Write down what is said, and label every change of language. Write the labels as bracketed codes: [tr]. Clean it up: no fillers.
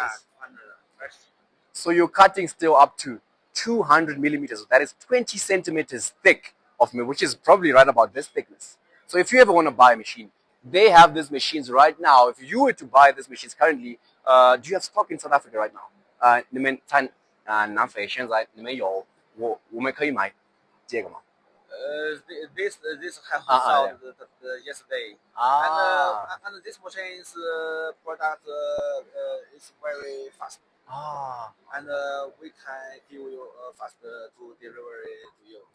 [en] Yeah, 200. So you're cutting steel up to 200 millimeters. That is 20 centimeters thick of me, which is probably right about this thickness. So if you ever want to buy a machine, they have these machines right now. If you were to buy these machines currently, do you have stock in South Africa right now? [zh] 你们在南非现在你们有我们可以买这个吗？ [en] This have yeah. sold yesterday. Ah. And this machine's product is very fast. Ah. And we can give you faster to delivery to you.